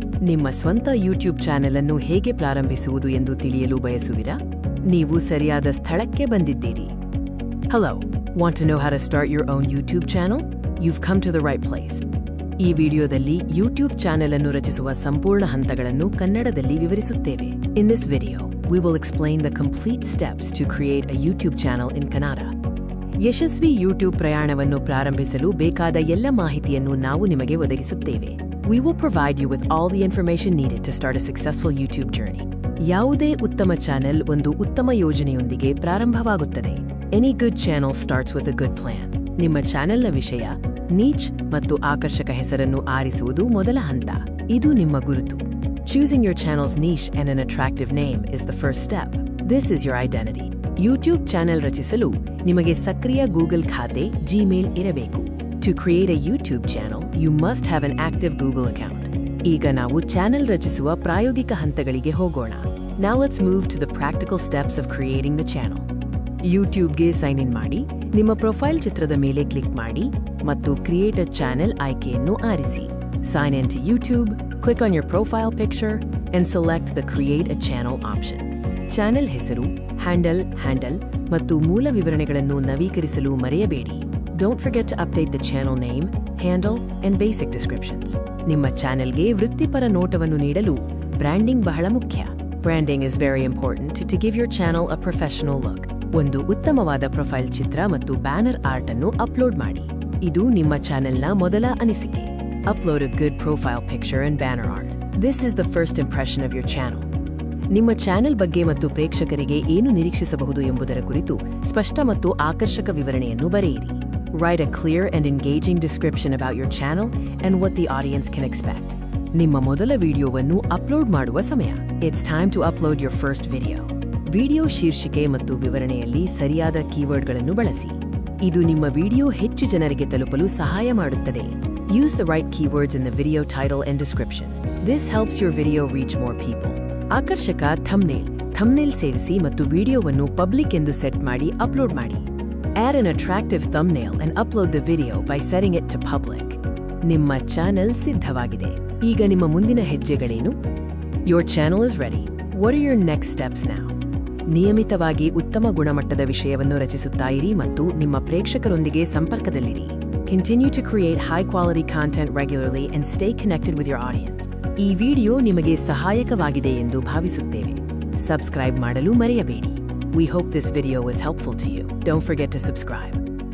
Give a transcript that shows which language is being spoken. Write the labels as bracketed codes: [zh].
[kn] ನಿಮ್ಮ ಸ್ವಂತ YouTube channel ಅನ್ನು ಹೇಗೆ ಪ್ರಾರಂಭಿಸುವುದು ಎಂದು ತಿಳಿಯಲು ಬಯಸುವಿರಾ? ನೀವು ಸರಿಯಾದ ಸ್ಥಳಕ್ಕೆ ಬಂದಿದ್ದೀರಿ. [en] Hello, want to know how to start your own YouTube channel? You've come to the right place. [kn] ಈ ವಿಡಿಯೋದಲ್ಲಿ ಯೂಟ್ಯೂಬ್ ಚಾನೆಲ್ ಅನ್ನು ರಚಿಸುವ ಸಂಪೂರ್ಣ ಹಂತಗಳನ್ನು ಕನ್ನಡದಲ್ಲಿ ವಿವರಿಸುತ್ತೇವೆ. [en] In this video, we will explain the complete steps to create a YouTube channel in Kannada. [kn] Yashasvi YouTube ಪ್ರಯಾಣವನ್ನು ಪ್ರಾರಂಭಿಸಲು ಬೇಕಾದ ಎಲ್ಲ ಮಾಹಿತಿಯನ್ನು ನಾವು ನಿಮಗೆ ಒದಗಿಸುತ್ತೇವೆ. [en] We will provide you with all the information needed to start a successful YouTube journey. [kn] ಯಾವುದೇ ಉತ್ತಮ channel ಒಂದು ಉತ್ತಮ ಯೋಜನೆಯೊಂದಿಗೆ ಪ್ರಾರಂಭವಾಗುತ್ತದೆ. [en] Any good channel starts with a good plan. [kn] ನಿಮ್ಮ ಚಾನೆಲ್ನ ವಿಷಯ, ನೀಚ್ ಮತ್ತು ಆಕರ್ಷಕ ಹೆಸರನ್ನು ಆರಿಸುವುದು ಮೊದಲ ಹಂತ. ಇದು ನಿಮ್ಮ ಗುರುತು. [en] Choosing your channel's niche and an attractive name is the first step. This is your identity. [kn] YouTube channel ರಚಿಸಲು ನಿಮಗೆ ಸಕ್ರಿಯ ಗೂಗಲ್ ಖಾತೆ, ಜಿಮೇಲ್ ಇರಬೇಕು. [en] To create a YouTube channel, you must have an active Google account. [kn] ಈಗ ನಾವು channel ರಚಿಸುವ ಪ್ರಾಯೋಗಿಕ ಹಂತಗಳಿಗೆ ಹೋಗೋಣ. [en] Now let's move to the practical steps of creating the channel. [kn] ಯೂಟ್ಯೂಬ್ಗೆ sign in ಮಾಡಿ, ನಿಮ್ಮ ಪ್ರೊಫೈಲ್ ಚಿತ್ರದ ಮೇಲೆ ಕ್ಲಿಕ್ ಮಾಡಿ ಮತ್ತು ಕ್ರಿಯೇಟ್ ಅ ಚಾನೆಲ್ ಆಯ್ಕೆಯನ್ನು ಆರಿಸಿ. [en] Sign in to YouTube, click on your profile picture and select the create a channel option. [kn] Channel ಹೆಸರು, handle ಮತ್ತು ಮೂಲ ವಿವರಣೆಗಳನ್ನು ನವೀಕರಿಸಲು ಮರೆಯಬೇಡಿ. [en] Don't forget to update the channel name, handle, and basic descriptions. [kn] ನಿಮ್ಮ ಚಾನೆಲ್ಗೆ ವೃತ್ತಿಪರ ನೋಟವನ್ನು ನೀಡಲು ಬ್ರ್ಯಾಂಡಿಂಗ್ ಬಹಳ ಮುಖ್ಯ. [en] Branding is very important to give your channel a professional look. [kn] ಒಂದು ಉತ್ತಮವಾದ ಪ್ರೊಫೈಲ್ ಚಿತ್ರ ಮತ್ತು ಬ್ಯಾನರ್ ಆರ್ಟ್ ಅನ್ನು ಅಪ್ಲೋಡ್ ಮಾಡಿ. ಇದು ನಿಮ್ಮ ಚಾನೆಲ್ನ ಮೊದಲ ಅನಿಸಿಕೆ. [en] Upload a good profile picture and banner art. This is the first impression of your channel. [kn] ನಿಮ್ಮ ಚಾನೆಲ್ ಬಗ್ಗೆ ಮತ್ತು ಪ್ರೇಕ್ಷಕರಿಗೆ ಏನು ನಿರೀಕ್ಷಿಸಬಹುದು ಎಂಬುದರ ಕುರಿತು ಸ್ಪಷ್ಟ ಮತ್ತು ಆಕರ್ಷಕ ವಿವರಣೆಯನ್ನು ಬರೆಯಿರಿ. [en] Write a clear and engaging description about your channel and what the audience can expect. [kn] ನಿಮ್ಮ ಮೊದಲ ವಿಡಿಯೋವನ್ನು ಅಪ್ಲೋಡ್ ಮಾಡುವ ಸಮಯ. [en] It's time to upload your first video. [kn] Video ಶೀರ್ಷಿಕೆ ಮತ್ತು ವಿವರಣೆಯಲ್ಲಿ ಸರಿಯಾದ ಕೀವರ್ಡ್ಗಳನ್ನು ಬಳಸಿ. ಇದು ನಿಮ್ಮ ವಿಡಿಯೋ ಹೆಚ್ಚು ಜನರಿಗೆ ತಲುಪಲು ಸಹಾಯ ಮಾಡುತ್ತದೆ. [en] Use the right keywords in the video title and description. This helps your video reach more people. [kn] ಆಕರ್ಷಕ ಥಂಬ್ನೇಲ್ ಸೇರಿಸಿ ಮತ್ತು ವಿಡಿಯೋವನ್ನು ಪಬ್ಲಿಕ್ ಎಂದು ಸೆಟ್ ಮಾಡಿ ಅಪ್ಲೋಡ್ ಮಾಡಿ. [en] Add an attractive thumbnail and upload the video by setting it to public. [kn] ನಿಮ್ಮ channel ಸಿದ್ಧವಾಗಿದೆ. ಈಗ ನಿಮ್ಮ ಮುಂದಿನ ಹೆಜ್ಜೆಗಳೇನು? [en] Your channel is ready. What are your next steps now? [kn] ನಿಯಮಿತವಾಗಿ ಉತ್ತಮ ಗುಣಮಟ್ಟದ ವಿಷಯವನ್ನು ರಚಿಸುತ್ತಾ ಇರಿ ಮತ್ತು ನಿಮ್ಮ ಪ್ರೇಕ್ಷಕರೊಂದಿಗೆ ಸಂಪರ್ಕದಲ್ಲಿರಿ. [en] Continue to create high-quality content regularly and stay connected with your audience. [kn] ಈ ವಿಡಿಯೋ ನಿಮಗೆ ಸಹಾಯಕವಾಗಿದೆ ಎಂದು ಭಾವಿಸುತ್ತೇವೆ. ಸಬ್ಸ್ಕ್ರೈಬ್ ಮಾಡಲು ಮರೆಯಬೇಡಿ. [en] We hope this video was helpful to you. Don't forget to subscribe.